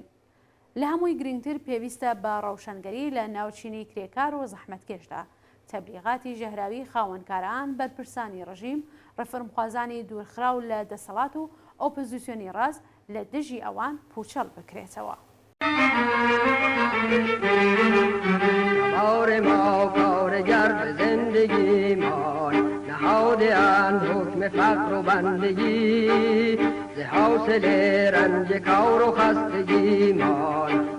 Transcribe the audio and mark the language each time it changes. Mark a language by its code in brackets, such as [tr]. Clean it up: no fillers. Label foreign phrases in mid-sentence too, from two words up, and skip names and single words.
[ckb] لە هەمووی گرنگتر پێویستە بە ڕەوشەنگەری لە ناوچینی کرێکار و زەحمەتکێشدا، تەبلیغاتی ژەهراوی خاوەنکاران، بەرپرسانی ڕژیم، ڕەفرمخوازانی دوورخراو لە دەسەڵات و ئۆپۆزیسیۆنی ڕاست لە دژی ئەوان پوچەڵ بکرێتەوە. [fa] کار ما کارگر به زندگیمان نهاده‌اند حکم فقر و بندگی ز حاصل رنج کار و خستگیمان